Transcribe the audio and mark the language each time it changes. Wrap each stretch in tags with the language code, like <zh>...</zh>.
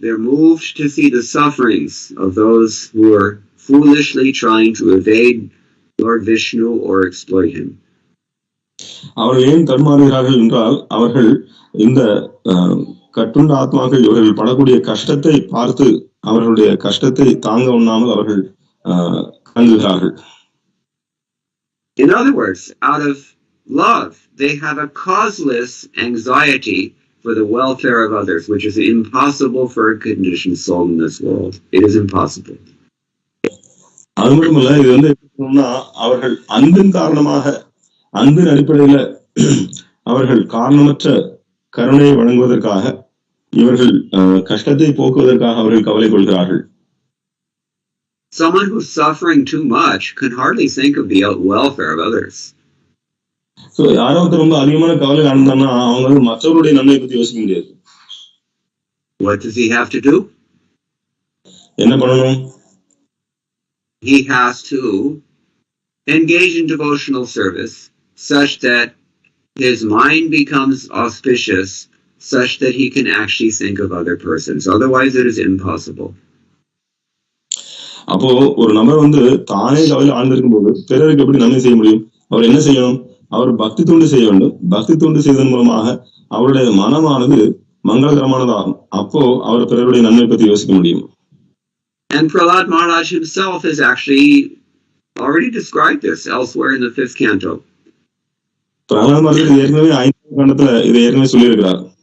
<en>They're moved to see the sufferings of those who are foolishly trying to evade Lord Vishnu or exploit him.</en> <ta>அவர்கள் ஏன் தடுமாறுகிறார்கள் என்றால் அவர்கள் இந்த கட்டுண்ட ஆத்மாக்கள் இவர்கள் படக்கூடிய கஷ்டத்தை பார்த்து அவர்களுடைய கஷ்டத்தை தாங்க உண்ணாமல் அவர்கள் கலங்குகிறார்கள்.</ta> <en>In other words, out of love, they have a causeless anxiety for the welfare of others, which is impossible for a conditioned soul in this world. It is impossible.</en> <ta>அது மட்டுமல்ல, இது வந்து எப்படின்னா அவர்கள் அன்பின் காரணமாக, அன்பின் அடிப்படையில அவர்கள் காரணமற்ற கருணையை வழங்குவதற்காக, இவர்கள் கஷ்டத்தை போக்குவதற்காக அவர்கள் கவலை கொள்கிறார்கள்.</ta> <en>Someone who's suffering too much can hardly think of the welfare of others.</en> <ta>So யாரோ ரொம்ப அதிகமான கவலை ஆனந்தானா அவங்க வந்து மற்றவருடைய நன்மை பத்தி யோசிக்க முடியாது.</ta> <en>What does he have to do?</en> <ta>என்ன பண்ணணும்?</ta> <en>He has to engage in devotional service such that his mind becomes auspicious, such that he can actually think of other persons. Otherwise it is impossible.</en> <ta>அப்போ ஒரு நபர் வந்து தானே கவலை ஆழ்ந்திருக்கும் போது பிறருக்கு எப்படி நன்மை செய்ய முடியும்? அவர் என்ன செய்யணும்? அவர் பக்தி தொண்டு செய்ய வேண்டும். பக்தி தொண்டு செய்வதன் மூலமாக அவருடைய மனமானது மங்களகரமானதாகும். அப்போ அவர் பிறருடைய நன்மை பற்றி யோசிக்க முடியும்.</ta> <en>And Prahlad Maharaj himself has actually already described this elsewhere in the 5th canto.</en> <ta>Pralhad Maharaj ஏற்கனவே 5ஆம் கண்டத்துல இதை ஏற்கனவே சொல்லியிருக்கிறார்.</ta>